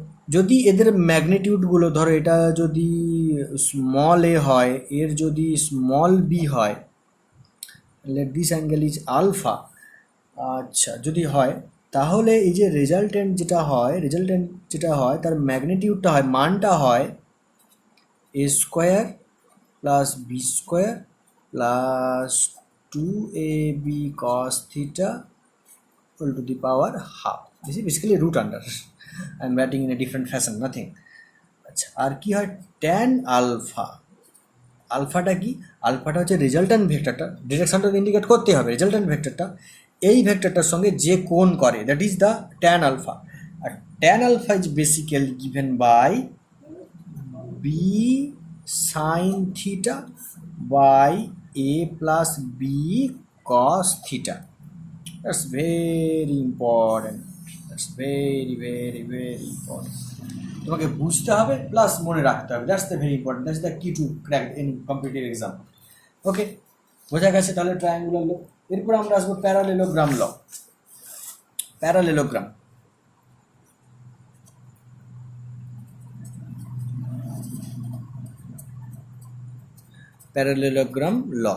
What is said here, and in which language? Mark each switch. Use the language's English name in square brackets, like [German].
[Bangla] যদি এদের ম্যাগনিটিউডগুলো ধরো এটা যদি স্মল এ হয়, এর যদি স্মল বি হয়, [English] let this angle is alpha, [Bangla] আচ্ছা যদি হয়, তাহলে এই যে রেজাল্টেন্ট যেটা হয় তার ম্যাগনিটিউডটা হয়, মানটা হয় এ square plus B square plus [English] 2ab cos theta equal to the power half. This is basically root under. I am writing in a different fashion, nothing. [Bangla] আচ্ছা, আর কি হয় ট্যান আলফা, আলফাটা কি, আলফাটা হচ্ছে রেজাল্ট্যান্ট ভেক্টরটা, ডিরেকশনটা ইন্ডিকেট করতে হবে, রেজাল্ট্যান্ট ভেক্টরটা এই ভেক্টরটার সঙ্গে যে কোণ করে, [English] That is the tan alpha. আর tan alpha is basically given by b sine theta by a plus b cos theta. That's very important. That's very very very important. [Bangla] তোমাকে বুঝতে হবে প্লাস মনে রাখতে হবে। [English] That's the very important, that's the key to crack in competitive exam. [Bangla] ওকে, বোঝা গেছে তাহলে ট্রায়াঙ্গুলার ল। এরপর আমরা আসবো প্যারালেলোগ্রাম ল। প্যারালেলোগ্রাম, প্যারালেলোগ্রাম ল।